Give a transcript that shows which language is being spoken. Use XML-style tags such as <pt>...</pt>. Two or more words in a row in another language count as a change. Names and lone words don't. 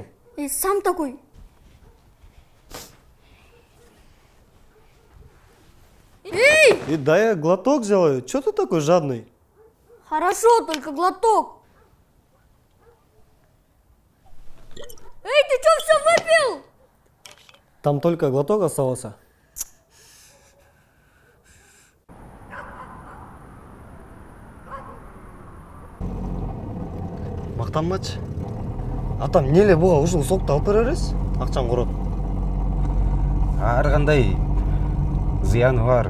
<ru>И сам такой. Эй! Да я глоток сделаю. Че ты такой жадный? Хорошо, только глоток. Эй, ты что все выпил? Там только глоток оставался.</ru> <ky>Мактанмачы. Атам, эмне эле буга ушул сокду алып бере бересиз? Акчам корот. Ар кандай зыяны бар.</ky>